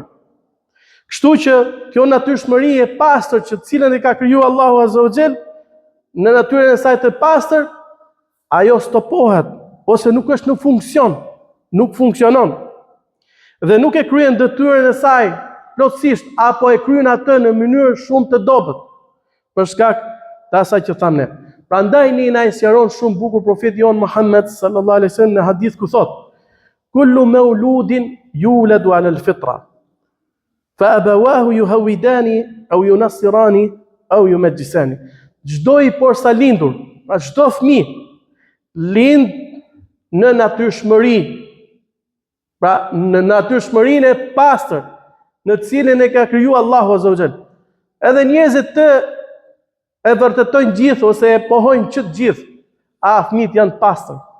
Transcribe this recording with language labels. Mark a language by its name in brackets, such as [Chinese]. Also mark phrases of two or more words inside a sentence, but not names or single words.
[Albanian] Kështu që kjo natyrshmëri e pastër që cilën e ka krijuar Allahu [Arabic] عز وجل [Albanian] në natyrën e saj të pastër, ajo stopohet ose nuk është në funksion, nuk funksionon. Dhe nuk e kryen detyrën e saj plotësisht apo e kryen atë në mënyrë shumë të dobët për shkak të asaj që thamë ne. Prandaj na i sqaron shumë bukur profeti jon Muhammed [Arabic] صلى الله عليه وسلم [Albanian] në hadith ku thot: [Arabic] "كل مولود يولد على الفطرة، فأبواه يهودانه أو ينصرانه أو يمجسانه." [Albanian] Çdo i porsa lindur, pra çdo fëmijë lind në natyrshmëri, pra në natyrshmërinë e pastër, në cilën e ka krijuar Allahu [Arabic] عز وجل. [Albanian] Edhe njerëzit të e vërtetojnë gjithë ose e pohojnë që të gjithë, fëmijët janë të pastër.